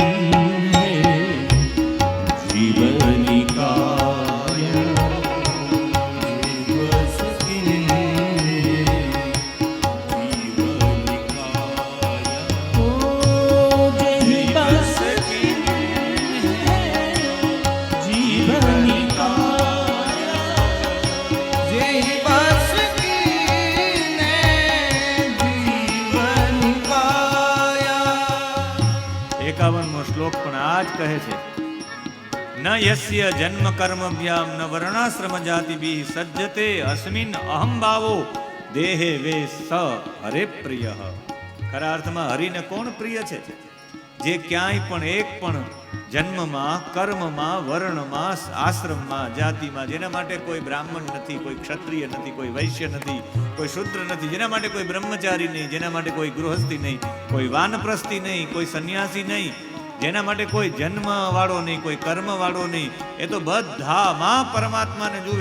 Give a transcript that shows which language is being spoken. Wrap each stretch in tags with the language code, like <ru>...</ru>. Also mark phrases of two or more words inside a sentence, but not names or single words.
<awa>जीवनिकाय, जेहि बस किन जीवनिकाय, ओ जेहि बस किन जीवनिकाय, जेहि बस किन जीवनिकाय.</awa> <gu>51મો શ્લોક પણ આ જ કહે છે,</gu> <sa>न यस्य जन्म कर्मभ्याम न वर्णाश्रम जातिभि सज्जते अस्मिन अहम भावो देहे वे स हरे प्रिय.</sa> <gu>ખરા અર્થમાં હરિને કોણ પ્રિય છે? જે ક્યાંય પણ એક પણ જન્મમાં, કર્મમાં, વર્ણમાં, આશ્રમમાં, જાતિમાં, જેના માટે કોઈ બ્રાહ્મણ નથી, કોઈ ક્ષત્રિય નથી, કોઈ વૈશ્ય નથી, કોઈ શૂદ્ર નથી, જેના માટે કોઈ બ્રહ્મચારી નહીં, જેના માટે કોઈ ગૃહસ્થી નહીં, કોઈ વાનપ્રસ્થી નહીં, કોઈ સંન્યાસી નહીં, જેના માટે કોઈ જન્મ વાળો નહીં, કોઈ કર્મ વાળો નહીં, એ તો બધામાં પરમાત્માને જુએ.</gu>